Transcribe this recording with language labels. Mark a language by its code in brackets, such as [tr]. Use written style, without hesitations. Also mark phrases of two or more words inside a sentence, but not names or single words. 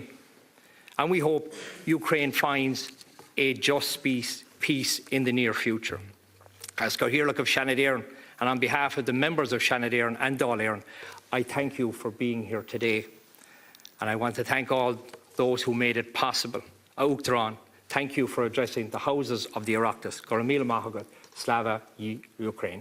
[en] And we hope Ukraine finds a just peace in the near future. As Cathaoirleach of Shanadéireann, and on behalf of the members of Shanadéireann and Dáil Éireann, I thank you for being here today. And I want to thank all those who made it possible. Uachtarán, thank you for addressing the houses of the Oireachtas. [ga] Go raibh míle maith agad, [uk] Слава Україні.